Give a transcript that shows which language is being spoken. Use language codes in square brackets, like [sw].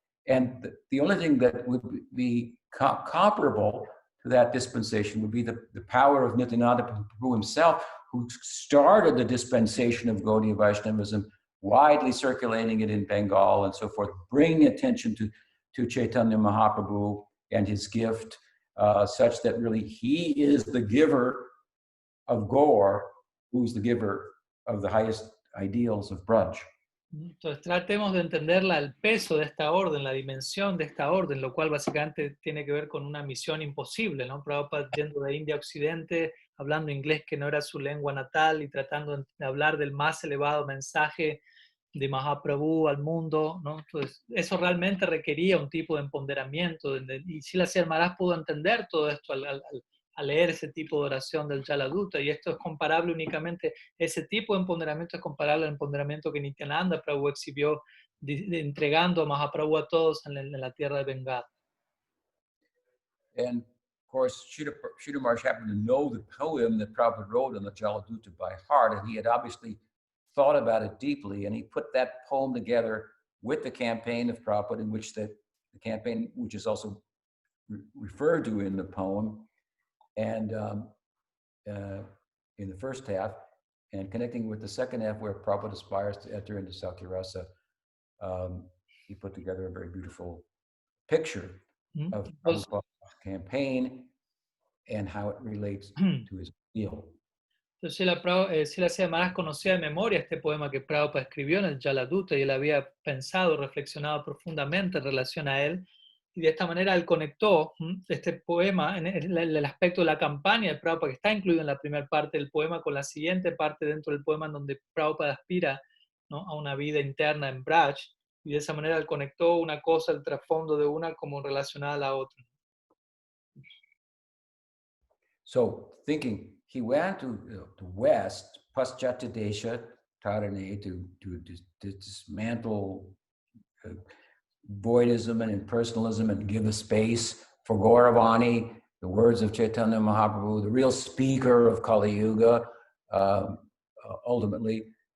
[en] And the only thing that would be comparable to that dispensation would be the power of Nityananda Prabhu himself, who started the dispensation of Gaudiya Vaishnavism, widely circulating it in Bengal and so forth, bringing attention to Chaitanya Mahaprabhu and his gift, such that really he is the giver of Gaur, who's the giver of the highest ideals of Braj. [es] Entonces tratemos de entender el peso de esta orden, la dimensión de esta orden, lo cual básicamente tiene que ver con una misión imposible, ¿no? Prabhupada yendo de India a Occidente, hablando inglés que no era su lengua natal y tratando de hablar del más elevado mensaje de Mahaprabhu al mundo, ¿no? Entonces eso realmente requería un tipo de empoderamiento, y Srila Maharaj pudo entender todo esto al leer ese tipo de oración del Jaladuta, y esto es comparable únicamente, ese tipo de empoderamiento es comparable al empoderamiento que Nityananda Prabhu exhibió entregando a Mahaprabhu a todos en la tierra de Bengala. [en] And of course, Sridhar Maharaj happened to know the poem that Prabhupada wrote on the Jaladuta by heart, and he had obviously thought about it deeply, and he put that poem together with the campaign of Prabhupada, in which the campaign, which is also referred to in the poem, and in the first half, and connecting with the second half where Prabhupada aspires to enter into Sakyarasa, he put together a very beautiful picture of Prabhupada's campaign and how it relates to his ideal. [es] Entonces Srila Maharaj conocía de memoria este poema que Prabhupada escribió en el Jaladuta y él había pensado, reflexionado profundamente en relación a él, y de esta manera él conectó este poema en el aspecto de la campaña de Prabhupada que está incluido en la primera parte del poema con la siguiente parte dentro del poema en donde Prabhupada aspira, ¿no?, a una vida interna en Braj, y de esa manera él conectó una cosa, el trasfondo de una como relacionada a la otra. [en] So thinking, he went to West, Paschatya Desha, Tarane, to dismantle voidism and impersonalism and give a space for Gauravani, the words of Chaitanya Mahaprabhu, the real speaker of Kali Yuga, ultimately.